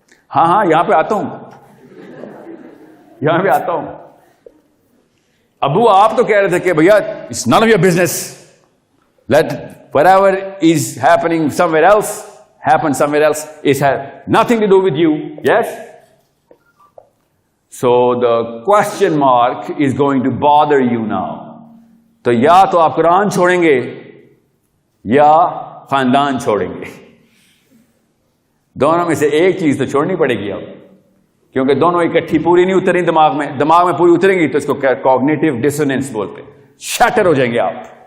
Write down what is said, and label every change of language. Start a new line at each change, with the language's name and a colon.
Urdu: ہاں ہاں یہاں پہ آتا ہوں, یہاں پہ آتا ہوں. ابو آپ تو کہہ رہے تھے کہ بھیا
English: It's none of your business, let whatever is happening somewhere else happen somewhere else, it has nothing to do with you. Yes? So the question mark is going to bother you now.
Urdu: تو یا تو آپ قرآن چھوڑیں گے یا خاندان چھوڑیں گے, دونوں میں سے ایک چیز تو چھوڑنی پڑے گی اب, کیونکہ دونوں اکٹھی پوری نہیں اتریں دماغ میں پوری اتریں گی تو اس کو کوگنیٹو ڈسوننس بولتے, شیٹر ہو جائیں گے آپ.